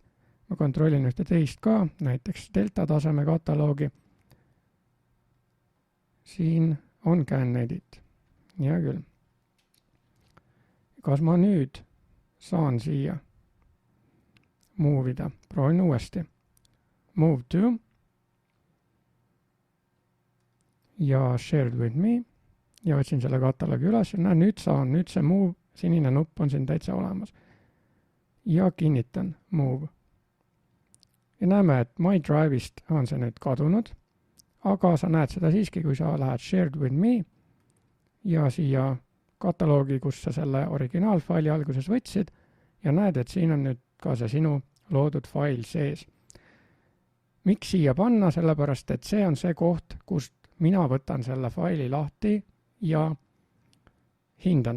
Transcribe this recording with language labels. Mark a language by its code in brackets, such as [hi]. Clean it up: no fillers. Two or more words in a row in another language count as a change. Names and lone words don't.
[et] Ma kontrollin ühte teist ka, näiteks delta taseme kataloogi. Siin on [en] can edit. [et] Hea küll. Kas ma nüüd saan siia movida? Proovin uuesti. [en] Move to. Ja shared with me. [et] Ja võtsin selle kataloogi üles ja näen, nüüd saan. Nüüd see move, sinine nupp on siin täitsa olemas. Ja kinnitan move. Ja näeme, et My Drive'ist on see nüüd kadunud. Aga sa näed seda siiski, kui sa lähed [en] shared with me [et] ja siia kataloogi, kus sa selle originaalfaili alguses võtsid ja näed, et siin on nüüd ka see sinu loodud fail sees. Miks siia panna? Sellepärast, et see on see koht, kust mina võtan selle faili lahti ja hindan.